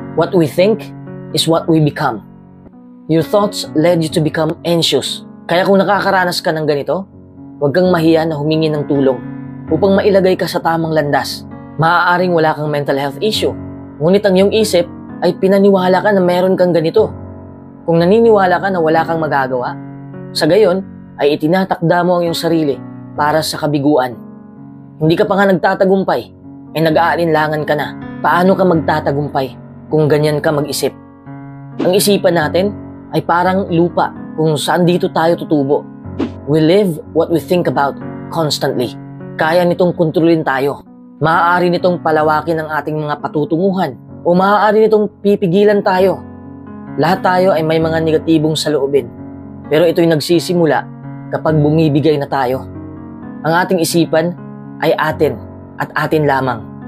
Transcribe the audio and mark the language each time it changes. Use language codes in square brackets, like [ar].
[en] What we think is what we become. Your thoughts led you to become anxious. [tl] Kaya kung nakakaranas ka ng ganito, huwag kang mahiya na humingi ng tulong upang mailagay ka sa tamang landas. Maaaring wala kang mental health issue, ngunit ang iyong isip ay pinaniwala ka na meron kang ganito. Kung naniniwala ka na wala kang magagawa, sa gayon ay itinatakda mo ang iyong sarili para sa kabiguan. Hindi ka pa nga nagtatagumpay, ay nag-aalinlangan ka na. Paano ka magtatagumpay kung ganyan ka mag-isip? Ang isipan natin ay parang lupa kung saan dito tayo tutubo. [en] We live what we think about constantly. [tl] Kaya nitong kontrolin tayo. Maaari nitong palawakin ang ating mga patutunguhan o maaari nitong pipigilan tayo. Lahat tayo ay may mga negatibong saloobin. Pero ito'y nagsisimula kapag bumibigay na tayo. Ang ating isipan ay atin at atin lamang.